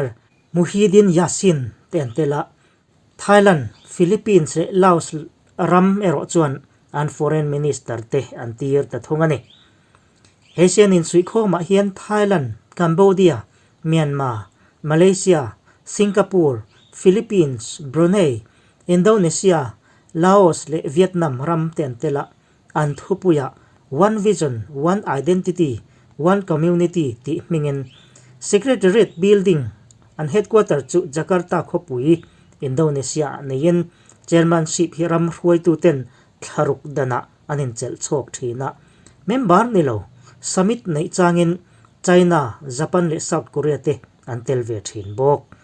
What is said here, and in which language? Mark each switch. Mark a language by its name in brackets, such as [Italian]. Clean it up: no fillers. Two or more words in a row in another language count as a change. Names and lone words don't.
[Mizo] Muhyiddin Yassin tentela Thailand, Philippines, Laos ram ero chuan an [English] foreign minister [Mizo] te an tir ta thungani Asian in sui kho ma hian Thailand, Cambodia, Myanmar, Malaysia, Singapore, Philippines, Brunei, Indonesia, Laos le Vietnam ram tentela an thupuya [English] one vision, one identity, one community [Mizo] ti mingin [English] secretariat building [Mizo] an headquarter chu Jakarta khopui Indonesia nein chairmanship hiram ruai tu ten tharuk dana anin chel chok thina member nilo summit nei changin China, Japan le South Korea te an telve thin bok